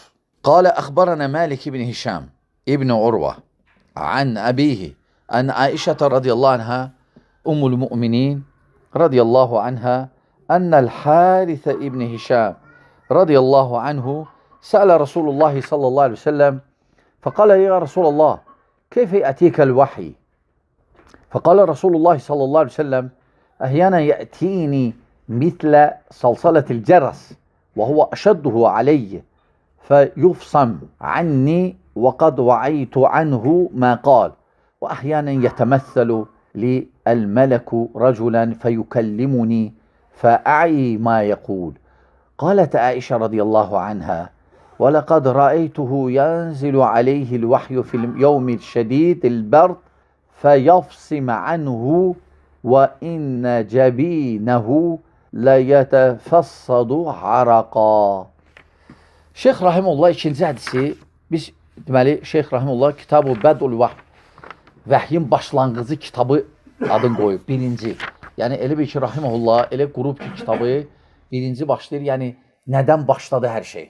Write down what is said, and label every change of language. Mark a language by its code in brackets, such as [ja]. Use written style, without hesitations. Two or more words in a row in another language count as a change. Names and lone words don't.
[ar] قال أخبرنا مالك بن هشام بن عروة عن أبيه عن عائشة رضي الله عنها أم المؤمنين رضي الله عنها أن الحارث بن هشام رضي الله عنه سأل رسول الله صلى الله عليه و وسلم فقال يا رسول الله كيف يأتيك الوحي فقال رسول الله صلى الله عليه وسلم أحيانا يأتيني مثل صلصلة الجرس وهو أشده علي فيفصم عني وقد وعيت عنه ما قال وأحيانا يتمثل لي الملك رجلا فيكلمني فأعي ما يقول. قالت عائشة رضي الله عنها ولقد رأيته ينزل عليه الوحي في اليوم الشديد البرد فَيَفْصِمَ عَنْهُ وَإِنَّ جَبِينَهُ لَيَتَفَصَّدُ عَرَقًا. [az] Şeyx Rahimullah ikinci hədisi, biz deməli, Şeyx Rahimullah Kitab-ı Bəd'ul Vəhy, vəhyin başlanğıcı kitabı adını qoyub, birinci. Yəni, elə bir ki, Rahimullah, elə qrup ki, kitabı birinci başlayır, yəni, nədən başladı hər şey?